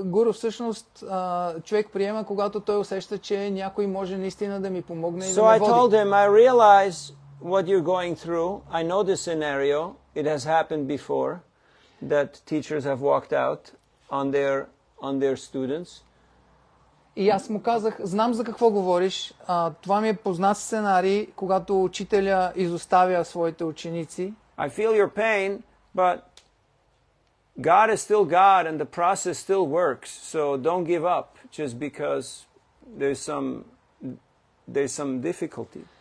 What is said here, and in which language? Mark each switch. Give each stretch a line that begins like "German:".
Bulgarian: Гуру всъщност човек приема, когато той усеща, че някой може наистина да ми помогне и да ме води.
English: So I told him, I realize what you're going through. I know the scenario. It has happened before that teachers have walked out on their students.
Bulgarian: И аз му казах, знам за какво говориш. Това ми е познат сценарий, когато учителя изоставя своите ученици.
English: I feel your pain, but God is still God and the process still works. So don't give up just because there's some difficulty.